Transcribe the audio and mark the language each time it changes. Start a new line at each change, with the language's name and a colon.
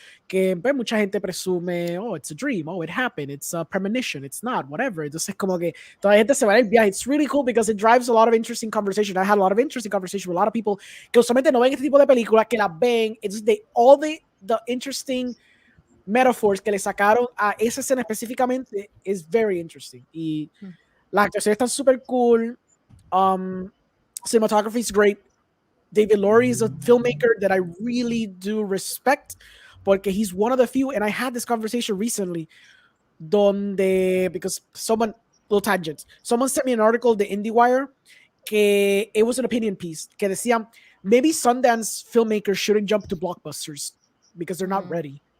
Spanish: Que pues, mucha gente presume,
English: oh, it's a dream, oh, it happened, it's a premonition, it's not, whatever.
Spanish: Entonces, como que toda la gente se va en el viaje.
English: It's really cool because it drives a lot of interesting conversation. I had a lot of interesting conversation with a lot of people
Spanish: que usualmente no ven este tipo de películas, que las ven.
English: It's all the interesting metaphors
Spanish: que le sacaron a esa escena específicamente
English: is very interesting.
Spanish: Y las actuaciones están super cool.
English: Cinematography is great. David Lowery is a filmmaker that I really do respect. Porque he's one of the few, and I had this conversation recently, donde, because someone, little tangent, someone sent me an article, the IndieWire, que it was an opinion piece, que decía, maybe Sundance filmmakers shouldn't jump to blockbusters, because they're not ready.